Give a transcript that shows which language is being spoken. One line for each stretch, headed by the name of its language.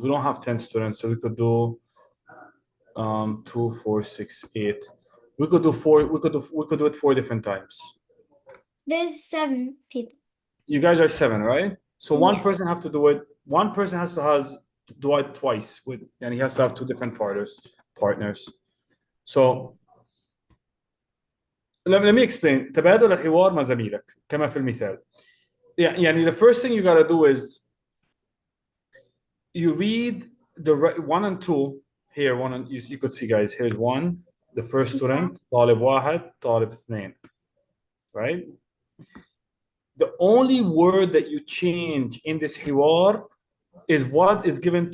English: We don't have 10 students, so we could do 2, 4, 6, 8. We could do 4. We could do it 4 different times. There's 7 people. You guys are 7, right? So one Yeah. person have to do it. One person has to do it twice and he has to have 2 different partners. So let me explain.
Arabic: تبادل الحوار مع زميلك كما في المثال.
English: يعني the first thing you got to do is you read the 1 and 2 here. You could see, guys. Here's 1, the first student.
Arabic: طالب واحد, طالب اثنين.
English: Right? The only word that you change in this حوار is what is given.